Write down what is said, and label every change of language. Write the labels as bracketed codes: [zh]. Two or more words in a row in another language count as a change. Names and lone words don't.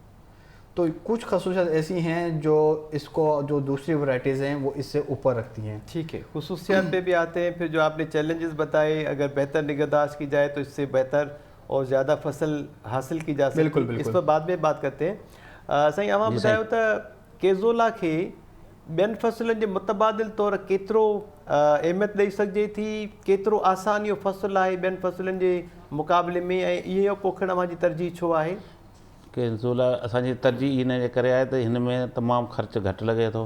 [ur] تو کچھ خصوصیات ایسی ہیں جو اس کو جو دوسری ورائٹیز ہیں وہ اس سے اوپر رکھتی ہیں. ٹھیک ہے, خصوصیات پہ بھی آتے ہیں. پھر جو آپ نے چیلنجز بتائے اگر بہتر نگہداشت کی جائے تو اس سے بہتر اور زیادہ فصل حاصل کی جا سکتی ہے. اس پر بعد میں بات کرتے ہیں. [sd] سائیں اواں ॿुधायो त केज़ोला खे ॿियनि फसलनि जे मुतबादिल तौर केतिरो अहमियत ॾेई सघिजे थी, केतिरो आसान इहो फ़सुलु आहे ॿियनि फसलनि जे मुक़ाबले में, ऐं इहो पोखण अव्हांजी तरजीह छो आहे? केज़ोला असांजी तरजीह इन जे करे आहे त हिन में तमामु ख़र्चु घटि लॻे थो.